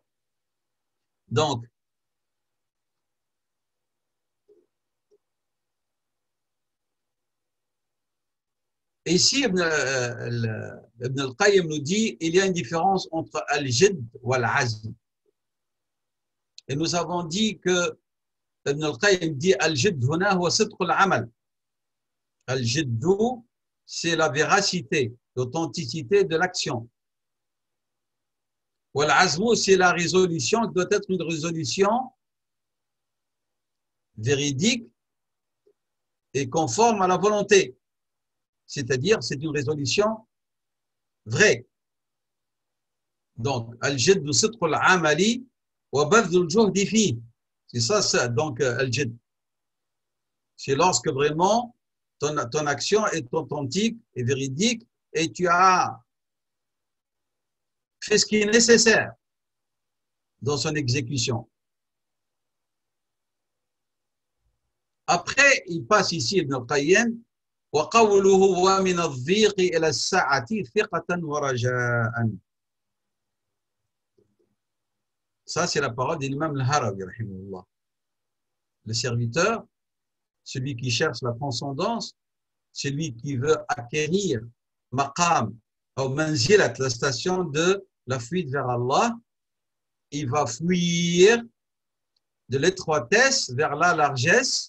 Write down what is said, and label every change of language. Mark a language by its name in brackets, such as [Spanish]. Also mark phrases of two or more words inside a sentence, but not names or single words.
[French] Donc, ici, Ibn al-Qayyim nous dit il y a une différence entre al-jidd ou al-azm. Et nous avons dit que Ibn al-Qayyim dit [Arabic] الجد هنا هو صدق العمل. [French] Al-jiddu, c'est la véracité, l'authenticité de l'action. Wal-azmu, c'est la résolution, qui doit être une résolution véridique et conforme à la volonté. C'est-à-dire, c'est une résolution vraie. Donc, [Arabic] الجد صدق العمل وبذل الجهد في. [French] C'est ça, donc, al-jidd. C'est lorsque vraiment ton action est authentique et véridique et tu as fait ce qui est nécessaire dans son exécution. Après, il passe ici Ibn al-Qayyim [Arabic] وقوله ومن الضيق إلى السعة ثقة ورجاء. [French] Ça, c'est la parole de l'imam al-Harawi, rahimahullah. Le serviteur, celui qui cherche la transcendance, celui qui veut acquérir maqam ou manzilat, la station de la fuite vers Allah, il va fuir de l'étroitesse vers la largesse.